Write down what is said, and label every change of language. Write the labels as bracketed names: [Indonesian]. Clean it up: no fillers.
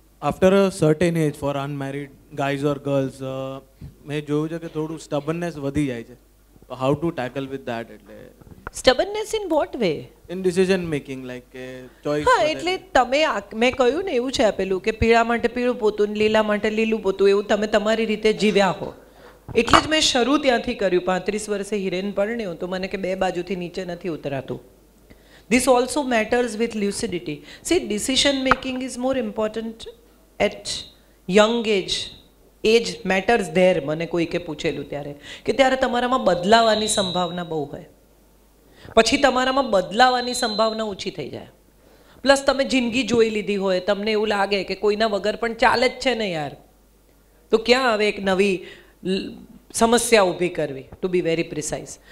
[English] After a certain age for unmarried guys or girls, [Gujarati] મેં જોયું છે કે થોડું stubbornness વધી જાય છે. [English] So how to tackle with that? [Gujarati] એટલે [English] stubbornness in what way? In decision making, like choice. [Gujarati] હા, એટલે તમે મેં કહ્યું ને એવું છે આપેલું કે પીળા માટે પીળું પોતું ને લીલા માટે લીલું પોતું, એવું તમે તમારી રીતે જીવ્યા હો. એટલે જ મેં શરૂ ત્યાંથી કર્યું. 35 વર્ષે હિરેન પરણ્યો તો મને કે 2 બાજુથી નીચે નથી ઉતરાતું. [English] This also matters with lucidity. See, decision making is more important at young age. Age matters there. [Gujarati] મને કોઈકે પૂછેલું ત્યારે કે ત્યારે તમારામાં બદલાવાની સંભાવના બહુ હોય, પછી તમારામાં બદલાવાની સંભાવના ઓછી થઈ જાય. પ્લસ તમે જિંદગી જોઈ લીધી હોય, તમને એવું લાગે કે કોઈના વગર પણ ચાલે જ છે ને યાર, તો ક્યાં હવે એક નવી સમસ્યા ઊભી કરવી, [English] To be very precise.